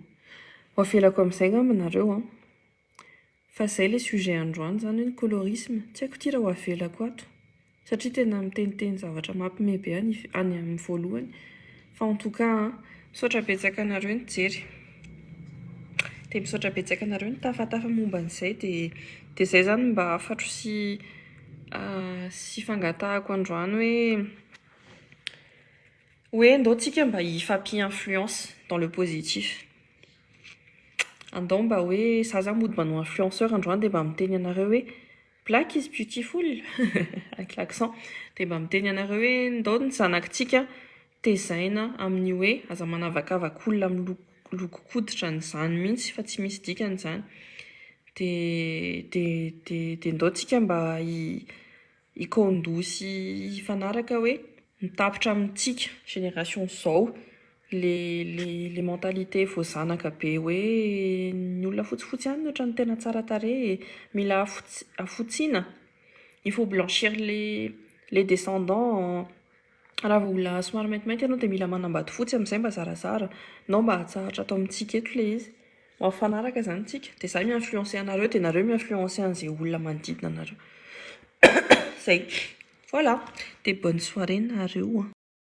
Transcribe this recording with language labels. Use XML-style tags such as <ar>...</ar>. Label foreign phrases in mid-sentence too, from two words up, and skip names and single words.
<mg>Ho avelako amin'izay ngamba nareo a. Fa izay le sujet androany zany hoe ny colorisme. Tsy haiko ty raha ho avelako ato. Satria tena miteniteny zavatra mampime be any amin'ny voalohany. Fa</mg> <fr>en tout cas</fr> <mg>misaotra betsaka anareo nijery. Dia misaotra betsaka anareo nitafatafa momba an'izay dia izay zany mba afatro sy fangatahako androany hoe andao tsika mba hifampi-influence</mg> <fr>dans le positif.</fr> <mg>Andao mba hoe za mody manao influenceur androany dia mba miteny anareo hoe</mg> <en>Black is beautiful</en> <fr>avec l'accent</fr> <mg>dia mba miteny anareo hoe ndao ny zanakintsika tezaina amin'ny hoe aza manavakavaka olona amin'ny loko-koditra ny zany mihitsy fa tsy misy dikany zany dia ndao tsika mba hikaondosy hifanaraka hoe mitapitra amintsika génération zao le mentalité voazanaka be hoe ny olona fotsifotsy ihany ohatra ny tena tsara tarehy mila afotsiana</mg> <fr>il faut blanchir les descendants</fr> <mg>raha olona somary maintimainty ianao dia mila manambady fotsy amin'izay mba zarazara nao mba hatsahatra atao amintsika eto le izy mafanaraka zany tsika dia zay mi-influencer anareo dia nareo mi-influencer an'izay olona manodidina anareo zay voilà dia</mg> <fr>bonne soirée</fr> <mg>nareo</mg>